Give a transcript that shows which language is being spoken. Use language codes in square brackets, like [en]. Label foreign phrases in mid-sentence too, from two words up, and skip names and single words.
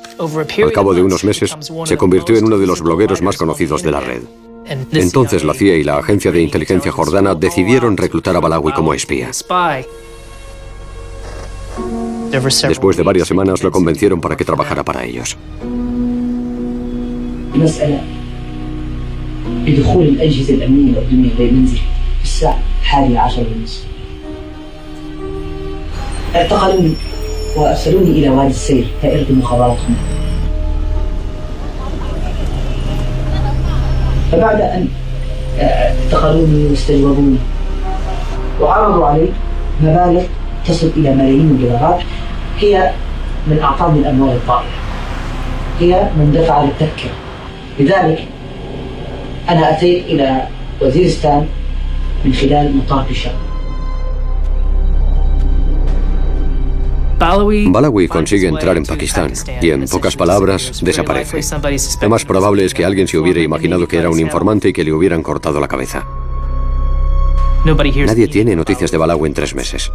[es] Al cabo de unos meses, se convirtió en uno de los blogueros más conocidos de la red. Entonces la CIA y la Agencia de Inteligencia Jordana decidieron reclutar a Balawi como espía. Después de varias semanas lo convencieron para que trabajara para ellos. [ar] اعتقلوني وأرسلوني إلى وادي السير دائرة مخابراتهم. فبعد أن اعتقلوني واستجوبوني وعرضوا علي مبالغ تصل إلى ملايين الدولارات، هي من أعطاني الأموال الطائلة، هي من دفع للتذكرة. لذلك أنا أتيت إلى وزيرستان من خلال مطار الشام. [es] Balawi consigue entrar en Pakistán y, en pocas palabras, desaparece. Lo más probable es que alguien se hubiera imaginado que era un informante y que le hubieran cortado la cabeza. Nadie tiene noticias de Balawi en 3 meses.